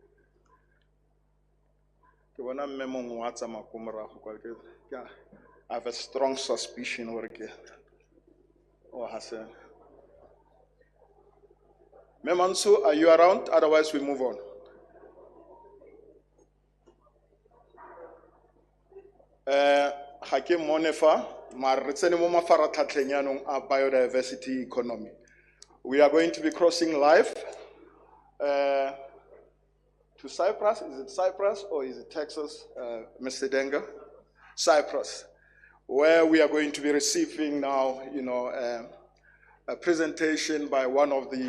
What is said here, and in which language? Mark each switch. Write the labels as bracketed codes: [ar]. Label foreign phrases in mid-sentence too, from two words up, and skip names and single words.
[tn] Ke bona mme mongwe wa tsamaya ko morago kwa ke [en] I have a strong suspicion [tn] gore ke o Hassan. Mme Mansu, [en] are you around? Otherwise we move on. [tn] Ga ke mmone fa mara re tsene mo mafaratlhatlheng yaanong a [en] biodiversity economy. We are going to be crossing live to Cyprus. Is it Cyprus or is it Texas, Mr. Denga? Cyprus, where we are going to be receiving now, a presentation by one of the